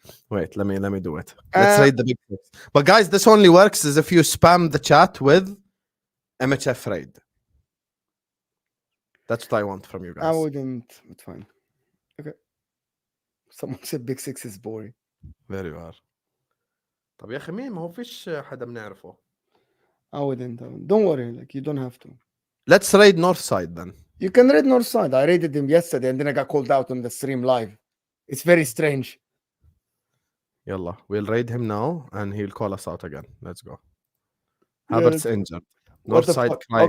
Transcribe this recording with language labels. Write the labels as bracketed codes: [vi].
[en] Wait, let me do it. Let's raid the Big Six. But guys, this only works is if you spam the chat with MHF raid. That's what I want from you guys. I wouldn't. It's fine. Okay. Someone said Big Six is boring. Very well. [ar] طب يا أخي مين ما هو فيش حدا بنعرفه. [en] I wouldn't. Don't worry. Like you don't have to. Let's raid North Side then. You can raid North Side. I raided him yesterday and then I got called out on the stream live. It's very strange. Yalla, we'll raid him now and he'll call us out again. Let's go. Havertz injured. North Side crying.